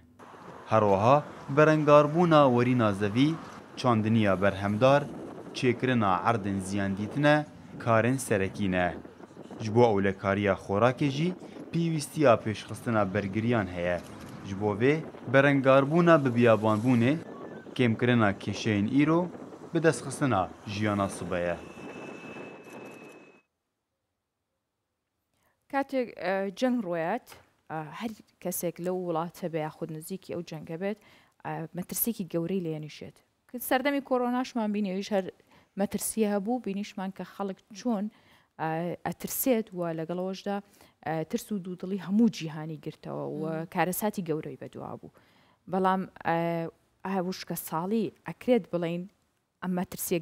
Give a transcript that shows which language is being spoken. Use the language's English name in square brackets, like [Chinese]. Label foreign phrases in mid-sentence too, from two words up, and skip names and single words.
[Kurdish] Her wiha berengarbûna werîna zevî, çandiniya berhemdar, çêkirina erdên ziyan dîtine, karên serekî ne. Ji bo ewlekariya xorakê jî pîwîstiya pêşxistina bergiriyan heye. Ji bo vê berengarbûna bi biyabanbûnê, kêmkirina kêşeyên îro bi destxistina jiyana sibe ye. [Central Kurdish] کاتێک جەنگ ڕۆیات هەر کەسێک لەو وڵاتە بە یاخود نزیکی ئەو جەنگە بێت مەترسێکی گەورەی لێنیشێت کە سەردەمی کۆرۆناشمان بینێویش هەر مەترسیە هەبوو بینیشمان کە خەڵک چۆن ئەترسێت و لەگەڵەوەشدا ترس و دوودڵی هەموو جیهانی گرتەوە و کارەساتی گەورەی بەدوا بوو بەڵام وشکە ساڵی ئەکرێت بڵین ئەم مەترسیە